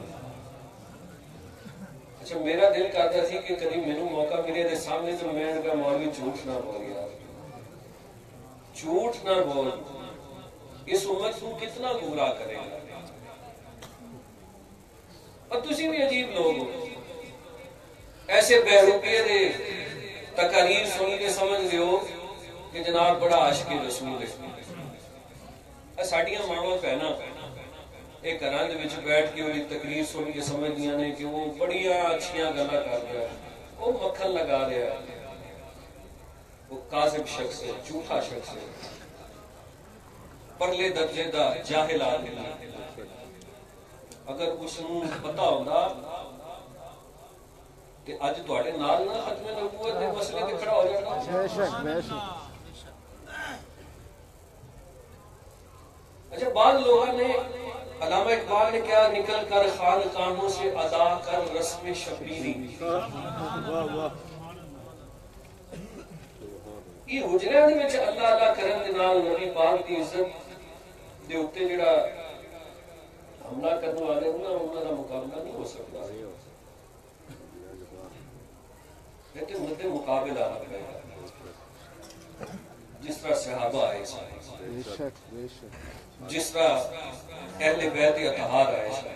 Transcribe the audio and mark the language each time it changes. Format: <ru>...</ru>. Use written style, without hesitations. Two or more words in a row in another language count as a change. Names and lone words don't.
<ur>اچھا میرا دل کرتا سی کہ کبھی میرے موقع ملے دے سامنے تو میں نے کہا مولوی جھوٹ نہ بول یار، جھوٹ نہ بول، اس امت کو کتنا گمراہ کرے گا۔</ur> <pa>اور تسی بھی عجیب لوگ ہو، ایسے بہروپیے دے تقاریر سن کے سمجھ لیو کہ جناب بڑا عاشق رسول ہے. ساڈیاں ماواں بہناں یہ گھراں دے وچ بیٹھ کے وہی تقریر سن کے سمجھدیاں نے کہ وہ بڑیاں اچھیاں گلاں کر رہا ہے, وہ مکھن لگا رہا ہے, وہ کاذب شخص ہے, جھوٹا شخص ہے, پرلے درجے دا جاہل آدمی. اگر اس نوں پتہ ہوندا تے اج تواڈے نال نہ ختم نبوت دے مسئلے تے کھڑا ہو جاتا.</pa> <ur>بے شک بے شک. اچھا بعض لوگوں نے, علامہ اقبال نے کیا, نکل کر خانقاہوں سے ادا کر رسم شبیری.</ur> <pa>یہ حجرے دے وچ اللہ اللہ کرن دے نال نبی پاک دی عزت دے اوتے جڑا حملہ کرنے والے انہاں دا مقابلہ نہیں ہو سکتا.</pa> <ur>لیکن مدے مقابل آنا پڑے گا, جس طرح صحابہ آئے, جس طرح اہل بیت اطہار آئے.</ur>